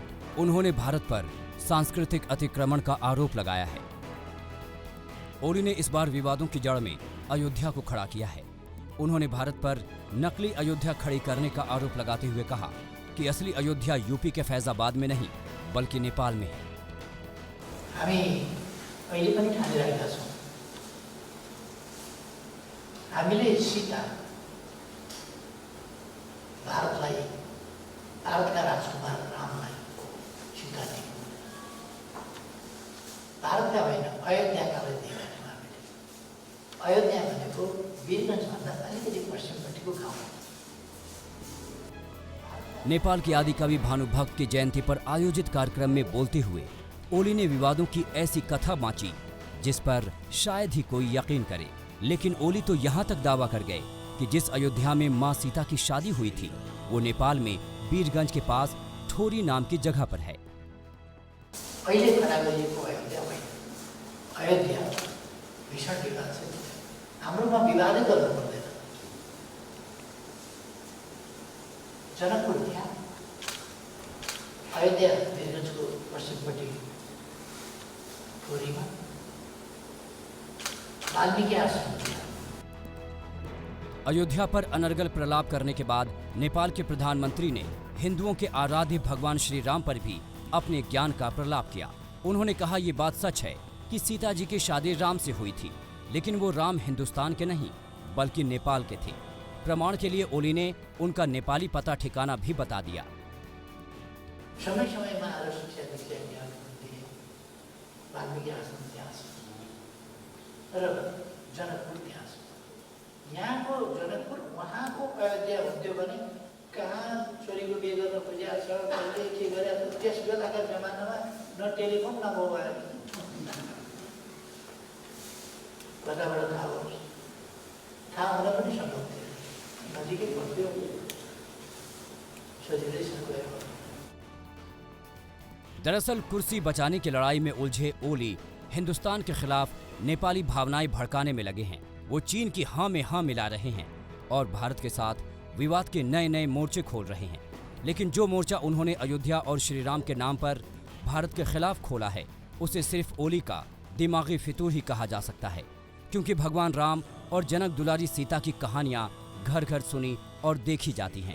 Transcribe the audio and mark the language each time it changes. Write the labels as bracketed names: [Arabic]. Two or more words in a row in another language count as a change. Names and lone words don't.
[Hindi] उन्होंने भारत पर सांस्कृतिक अतिक्रमण का आरोप लगाया है। ओली ने इस बार विवादों की जड़ में अयोध्या को खड़ा किया है। उन्होंने भारत पर नकली अयोध्या खड़ी करने का आरोप लगाते हुए कहा कि असली अयोध्या यूपी के फैजाबाद में नहीं बल्कि नेपाल में है। [Nepali] हामी अहिले पनि ठानिरहेका छौँ, हामीले सीता भारतलाई, भारतका राजकुमार रामलाई सीता दियौँ, भारतका होइन अयोध्याकालाई दिएका थियौँ हामीले। अयोध्या भनेको वीरगञ्जभन्दा अलिकति पश्चिमपट्टिको गाउँ हो। [Hindi] नेपाल के आदि कवि भानुभक्त की जयंती पर आयोजित कार्यक्रम में बोलते हुए ओली ने विवादों की ऐसी कथा बांची जिस पर शायद ही कोई यकीन करे। लेकिन ओली तो यहाँ तक दावा कर गए कि जिस अयोध्या में मां सीता की शादी हुई थी वो नेपाल में वीरगंज के पास ठोरी नाम की जगह पर है। [Nepali] अहिले खडा गरिएको अयोध्या होइन, अयोध्या भीषण विवाद छ। हाम्रोमा विवादै गर्नु पर्दैन। जनकपुर त्यहाँ, अयोध्या वीरगञ्जको पश्चिमपट्टि ठोरीमा, वाल्मीकि आश्रम। [Hindi] अयोध्या पर अनर्गल प्रलाप करने के बाद नेपाल के प्रधानमंत्री ने हिंदुओं के आराध्य भगवान श्री राम पर भी अपने ज्ञान का प्रलाप किया। उन्होंने कहा ये बात सच है कि सीता जी की शादी राम से हुई थी, लेकिन वो राम हिंदुस्तान के नहीं बल्कि नेपाल के थे। प्रमाण के लिए ओली ने उनका नेपाली पता ठिकाना भी बता दिया। [Nepali] समय समयमा आएर शिक्षा दीक्षा ज्ञान दिए, वाल्मीकि आश्रम त्यहाँ छ, तर जनकपुर त्यहाँ छ। यहाँको जनकपुर उहाँको अयोध्या हुन्थ्यो भने कहाँ छोरीको बिहे गर्न खोजिया छ, कहिले के गरेको छ। त्यस बेलाका जमानामा न टेलिफोन न मोबाइल, कताबाट थाहा होस्, थाहा हुन पनि सम्भव थियो, नजिकै बस्थ्यो, सजिलैसँग गयो। [Hindi] दरअसल कुर्सी बचाने की लड़ाई में उलझे ओली हिंदुस्तान के खिलाफ नेपाली भावनाएं भड़काने में लगे हैं। वो चीन की हाँ में हाँ मिला रहे हैं और भारत के साथ विवाद के नए नए मोर्चे खोल रहे हैं। लेकिन जो मोर्चा उन्होंने अयोध्या और श्री राम के नाम पर भारत के खिलाफ खोला है उसे सिर्फ ओली का दिमागी फितूर ही कहा जा सकता है, क्योंकि भगवान राम और जनक दुलारी सीता की कहानियां घर घर सुनी और देखी जाती हैं।